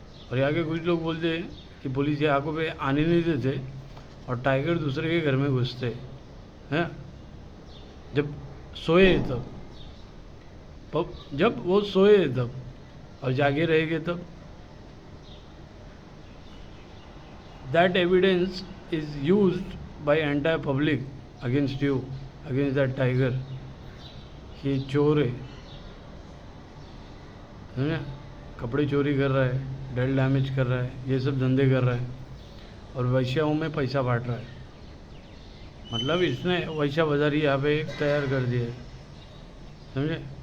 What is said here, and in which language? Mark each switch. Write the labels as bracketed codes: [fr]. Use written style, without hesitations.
[hi] और यहाँ के कुछ लोग बोलते कि पुलिस यहाँ को पे आने नहीं देते और टाइगर दूसरे के घर में घुसते हैं जब सोए तब, जब वो सोए तब, और जागे रहेंगे तब. [en] That evidence is used by entire public against you, against that tiger. [hi] ये चोर है ना, कपड़े चोरी कर रहा है, डेल डैमेज कर रहा है, ये सब धंधे कर रहा है और वैश्याओं में पैसा बांट रहा है. मतलब इसने वैश्या बाजारी यहाँ पे तैयार कर दिया है, समझे.